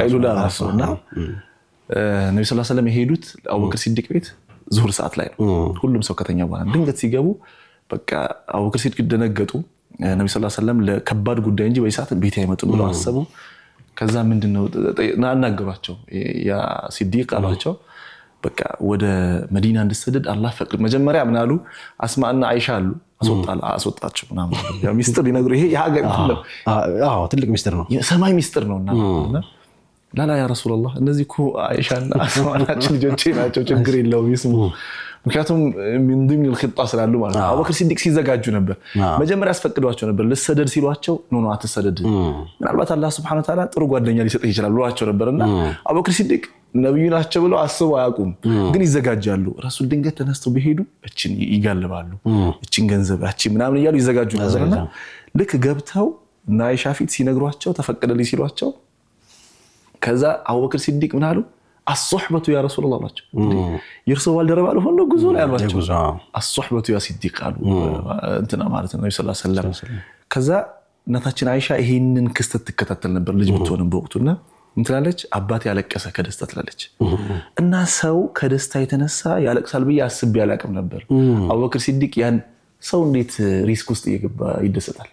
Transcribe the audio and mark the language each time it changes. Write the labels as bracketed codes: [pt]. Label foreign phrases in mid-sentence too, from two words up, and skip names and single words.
[am] ቀይሉላ ራሱና ነብዩ [ar] صلى الله عليه وسلم [am] የሄዱት አቡበክር ሲዲቅ ቤት ዙሁር ሰዓት ላይ ነው። ሁሉም ሰው ከተኛ በኋላ ድንገት ሲገቡ በቃ አቡበክር ሲዲቅ ደነገጡ። ነብዩ [ar] صلى الله عليه وسلم [am] ለከባድ ጉዳይ እንጂ በሰዓት ቤት አይመጡም ብለው አሰቡ። ከዛ ምንድነው አናገሯቸው። ያ ሲዲቅ አሏቸው በቃ ወደ መዲና እንድትሰደድ አላህ ፈቅድ። መጀመሪያ ምን አሉ? አስማእና አይሻ አሉ አስወጣቸው ምናምን ያ ሚስጥር ሊነግሩ ይሄ የሀገር ነው። ትልቅ ሚስጥር ነው፣ የሰማይ ሚስጥር ነውና [ar] لا لا يا رسول الله [am] እነዚህ እኮ አይሻና አስማ ናቸው ልጆቼ ናቸው፣ ችግር የለውም ይስሙ። ምክንያቱም ምን [ar] ضمن الخطه [am] ስላሉ ማለት ነው። አቡበክር ሲዲቅ ሲዘጋጁ ነበር። መጀመሪያ ያስፈቅዷቸው ነበር ልሰደድ ሲሏቸው ኖ አትሰደድ፣ ምናልባት አላህ [ar] سبحانه وتعالى [am] ጥሩ ጓደኛ ሊሰጥህ ይችላል ብሏቸው ነበርና አቡበክር ሲዲቅ ነብዩ ናቸው ብለው አስበው አያውቁም፣ ግን ይዘጋጃሉ። ረሱል ድንገት ተነስተው ቢሄዱ እቺን ይጋልባሉ፣ እቺን ገንዘብ እቺ ምናምን እያሉ ይዘጋጁ ነበርና ልክ ገብተው እና አይሻ ፊት ሲነግሯቸው ተፈቀደልኝ ሲሏቸው ከዛ አቡበክር ሲዲቅ ምን አሉ? [ar] الصحبه يا رسول الله [am] አላቸው። ይርሰው ባልደረባ ለሆነ ጉዞ ላይ አሏቸው። [ar] الصحبه يا [am] ሲዲቅ አሉ እንትና ማለት ነው [ar] صلى الله عليه وسلم። [am] ከዛ እናታችን አይሻ ይሄንን ክስተት ትከታተል ነበር ልጅ ብትሆንም በወቅቱና እንትላለች አባቴ ያለቀሰ ከደስታ ትላለች። እና ሰው ከደስታ የተነሳ ያለቅሳል ብዬ አስቤ ያላቅም ነበር። አቡበክር ሲዲቅ ያን ሰው እንዴት ሪስክ ውስጥ እየገባ ይደሰታል?